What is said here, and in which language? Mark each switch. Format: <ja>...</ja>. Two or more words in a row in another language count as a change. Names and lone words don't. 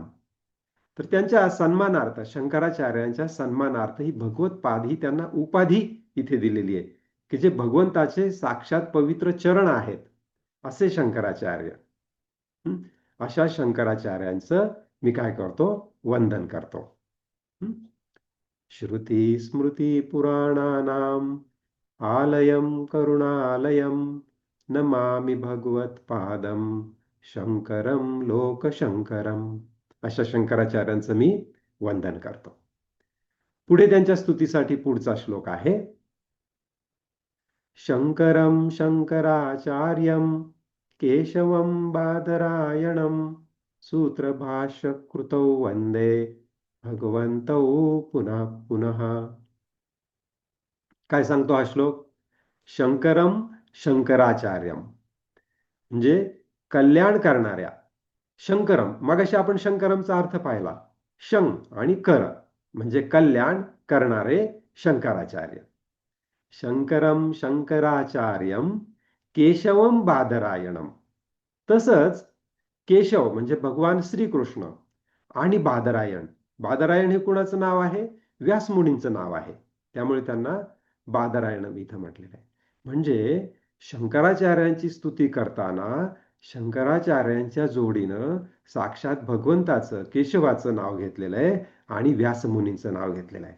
<mr>तर त्यांच्या सन्मानार्थ, शंकराचार्यांच्या सन्मानार्थ ही भगवत पाद ही त्यांना उपाधी इथे दिलेली आहे, की जे भगवंताचे साक्षात पवित्र चरण आहेत असे शंकराचार्य. अशा शंकराचार्यांचं मी काय करतो, वंदन करतो.</mr> <sa>श्रुती स्मृती पुराणानाम आलयम करुणालयम नमामि भगवत्पादम शंकरम लोकशंकरम.</sa> <mr>अशा शंकराचार्यांचं मी वंदन करतो. पुढे त्यांच्या स्तुतीसाठी पुढचा श्लोक आहे.</mr> <sa>शंकरम शंकराचार्यम केशवम बादरायणम सूत्रभाष्यकृतौ वंदे भगवन्तौ पुनः पुनः.</sa> <mr>काय सांगतो हा श्लोक?</mr> <sa>शंकरम शंकराचार्यम</sa> <mr>म्हणजे कल्याण करणाऱ्या. शंकरम, मगाशी आपण शंकरमचा अर्थ पाहिला. शं आणि कर म्हणजे कल्याण करणारे शंकराचार्य.</mr> <sa>शंकरम शंकराचार्यम केशवम बादरायणम.</sa> <mr>तसंच केशव म्हणजे भगवान श्रीकृष्ण आणि बादरायण. बादरायण हे कुणाचं नाव आहे? व्यासमुनींचं नाव आहे. त्यामुळे त्यांना बादरायण इथं म्हटलेलं आहे. म्हणजे शंकराचार्यांची स्तुती करताना शंकराचार्यांच्या जोडीनं साक्षात भगवंताचं, केशवाचं नाव घेतलेलं आहे आणि व्यासमुनींचं नाव घेतलेलं आहे.</mr>